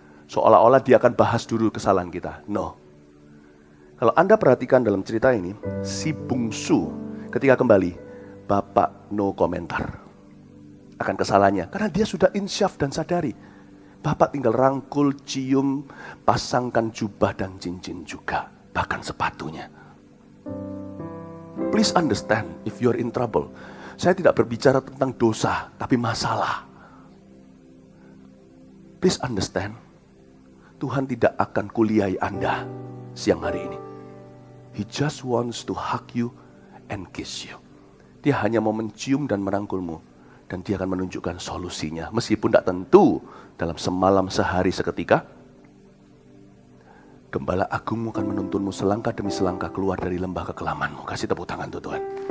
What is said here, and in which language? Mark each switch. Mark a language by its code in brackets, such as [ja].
[id] Seolah-olah dia akan bahas dulu kesalahan kita. No. Kalau Anda perhatikan dalam cerita ini, si bungsu ketika kembali, Bapak no komentar akan kesalahannya. Karena dia sudah insyaf dan sadari. Bapak tinggal rangkul, cium, pasangkan jubah dan cincin juga. Bahkan sepatunya. [en] Please understand if you're in trouble. [id] Saya tidak berbicara tentang dosa, tapi masalah. [en] Please understand. [id] Tuhan tidak akan kuliahi Anda siang hari ini. [en] He just wants to hug you and kiss you. [id] Dia hanya mau mencium dan merangkulmu. Dan dia akan menunjukkan solusinya. Meskipun tidak tentu dalam semalam sehari seketika. Gembala agungmu akan menuntunmu selangkah demi selangkah keluar dari lembah kekelamanmu. Kasih tepuk tangan untuk Tuhan.